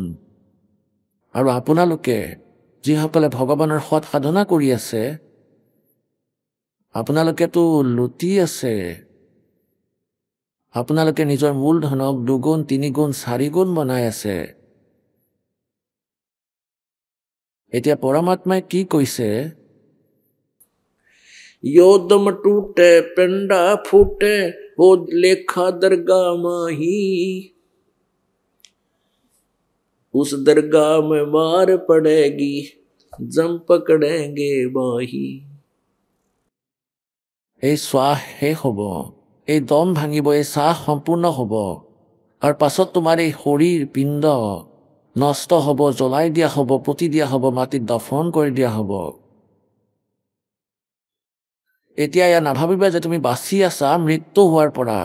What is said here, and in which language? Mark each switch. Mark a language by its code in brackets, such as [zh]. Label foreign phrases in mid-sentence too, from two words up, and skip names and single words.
[as] আৰু আপোনালোকে যিসকলে ভগৱানৰ সৎ সাধনা কৰি আছে, আপোনালোকেতো লুটি আছে। আপোনালোকে নিজৰ মূলধনক 2 গুণ 3 গুণ 4 গুণ বনাই আছে। এতিয়া পৰমাত্মাই কি কৈছে? [hi] योदम टूटे पिंडा फूटे, वो लेखा दरगाह माही, उस दरगाह में मार पड़ेगी, जम पकड़ेंगे बाही। [as] এই শ্বাস শেষ হ'ব, এই দম ভাঙিব, এই শ্বাস সম্পূৰ্ণ হ'ব, আৰু পাছত তোমাৰ এই শৰীৰ পিণ্ড নষ্ট হ'ব, জ্বলাই দিয়া হ'ব, পুতি দিয়া হ'ব, মাটিত দফন কৰি দিয়া হ'ব। এতিয়া এয়া নাভাবিবা যে তুমি বাচি আছা মৃত্যু হোৱাৰ পৰা।